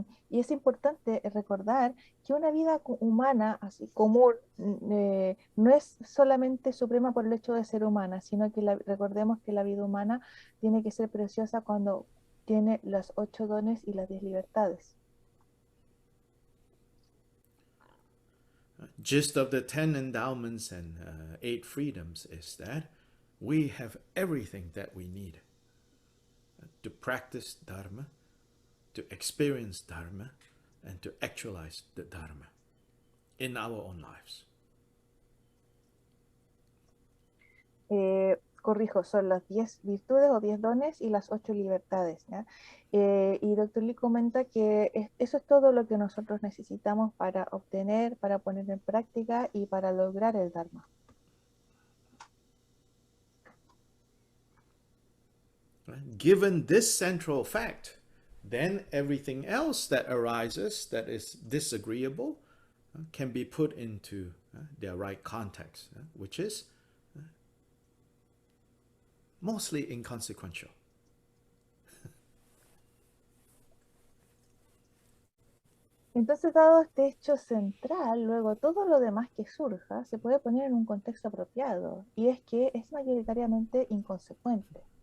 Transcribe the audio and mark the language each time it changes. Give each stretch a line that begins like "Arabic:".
Spanish: Y es importante recordar que una vida humana así común no es solamente suprema por el hecho de ser humana, sino que recordemos que la vida humana tiene que ser preciosa cuando tiene los 8 dones y las 10 libertades.
English: Gist of the 10 endowments and 8 freedoms is that we have everything that we need to practice Dharma, to experience Dharma, and to actualize the Dharma in our own lives.
Spanish: Corrijo, son las 10 virtudes o 10 dones y las 8 libertades, ¿ya? Y Dr. Lee comenta que eso es todo lo que nosotros necesitamos para obtener, para poner en práctica y para lograr el Dharma.
English: Given this central fact, then everything else that arises that is disagreeable can be put into their right context, which is mostly inconsequential.
Spanish: Entonces, dado este hecho central, luego todo lo demás que surja se puede poner en un contexto apropiado, y es que es mayoritariamente inconsecuente.